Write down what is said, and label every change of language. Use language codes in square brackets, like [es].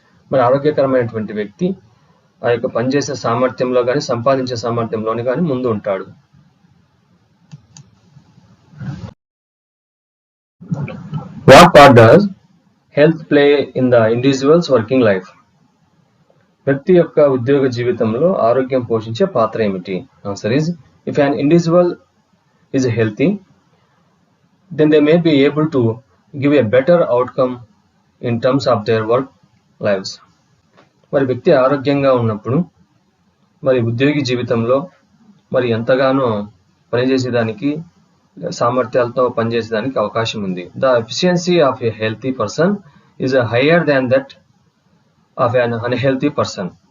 [te] మరి ఆరోగ్యకరమైనటువంటి వ్యక్తి ఆ యొక్క పనిచేసే సామర్థ్యంలో కానీ సంపాదించే సామర్థ్యంలోని కానీ ముందు ఉంటాడు. [en] What part does health play in the individuals working life? [te] వ్యక్తి యొక్క ఉద్యోగ జీవితంలో ఆరోగ్యం పోషించే పాత్ర ఏమిటి? [en] Answer is if an individual is healthy, then they may be able to give a better outcome in terms of their work lives. [te] మరి వ్యక్తి ఆరోగ్యంగా ఉన్నప్పుడు మరి ఉద్యోగి జీవితంలో మరి ఎంతగానో పనిచేసేదానికి సామర్థ్యాలతో పనిచేసేదానికి అవకాశం ఉంది. [en] The efficiency of a healthy person is higher than that of an unhealthy person.